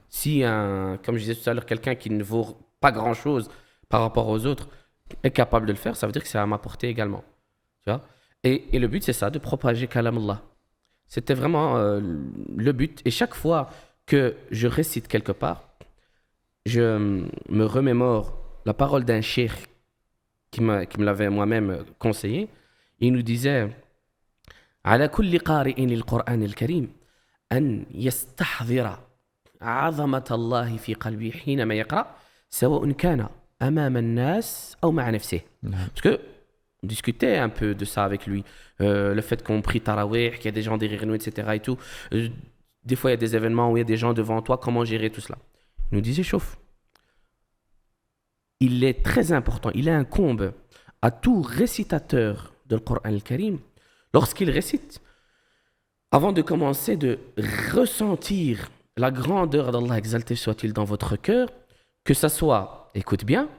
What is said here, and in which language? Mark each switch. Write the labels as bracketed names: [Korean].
[French] Si, comme je disais tout à l'heure, quelqu'un qui ne vaut pas grand-chose par rapport aux autres est capable de le faire, ça veut dire que c'est à ma portée également. Tu vois? Et le but, c'est ça, de propager Kalam Allah. C'était vraiment le but. Et chaque fois que je récite quelque part, je me remémore la parole d'un cheikh qui me l'avait moi-même conseillé. Il nous disait [Arabic] على كل قارئ القرآن الكريم أن يستحضر عظمة الله في قلبه حينما يقرأ سواء كان أمام الناس أو مع نفسه. [French] Parce que on discutait un peu de ça avec lui. Le fait qu'on prie Tarawih, qu'il y a des gens derrière nous, etc. et tout. Des fois, il y a des événements où il y a des gens devant toi. Comment gérer tout cela? Il nous disait, chauffe. Il est très important, il incombe à tout récitateur du Coran al-Karim, lorsqu'il récite, avant de commencer de ressentir la grandeur d'Allah, exalté soit-il, dans votre cœur, que ça soit, écoute bien,